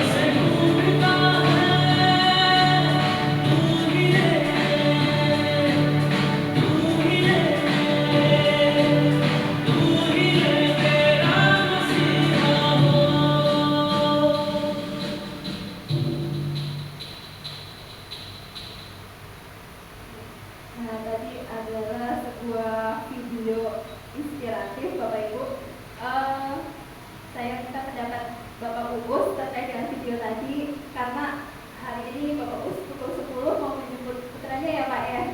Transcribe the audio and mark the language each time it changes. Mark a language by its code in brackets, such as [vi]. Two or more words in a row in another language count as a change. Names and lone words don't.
[hi] से ढूंढता है तू ही है, तू ही है, तू ही है तेरा मसीहा हो। [id] Nah, tadi adalah sebuah video inspiratif Bapak Ibu. Saya minta pendapat Bapak Uus terkait dengan video tadi karena hari ini Bapak Uus pukul 10 mau menjemput putranya ya Pak ya.